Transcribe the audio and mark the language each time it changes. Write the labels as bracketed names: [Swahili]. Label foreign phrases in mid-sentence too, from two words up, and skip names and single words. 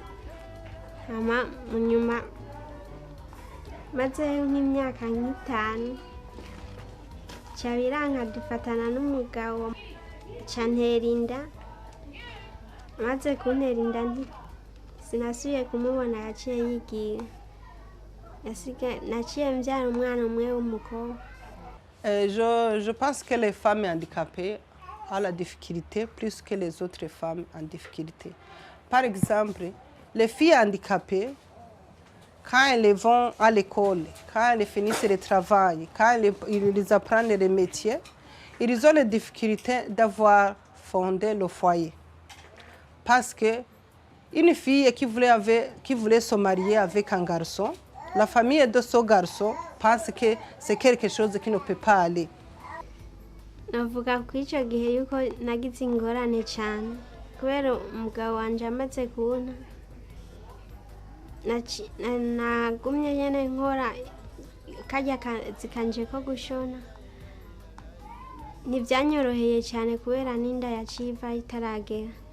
[Rundi] Hama mu nyuma maze nk'imyaka nk'itanu cabiranga dufatana n'umugabo cantera inda. Maze kuntera inda sinasubiye kumubona, yaciye yigira. Naciye mbyara umwana umwe w'umukobwa. [French] Je pense que les femmes handicapées ont la difficulté plus que les autres femmes en difficulté. Par exemple, les filles handicapées, quand elles vont à l'école, quand elles finissent le travail, quand elles apprennent les métiers, ils ont la difficulté d'avoir fondé le foyer. Parce que une fille qui voulait se marier avec un garçon, la famille de ce garçon pense que c'est quelque chose qui ne peut pas aller. [Rundi] Navuga ko icyo gihe yuko nagize ingorane cyane kubera umugabo wanje amaze kubona nagumye nyene nkora kajya kazi kanje ko gushona. Ntibyanyoroheye cyane kubera n'inda yaciva itaragera.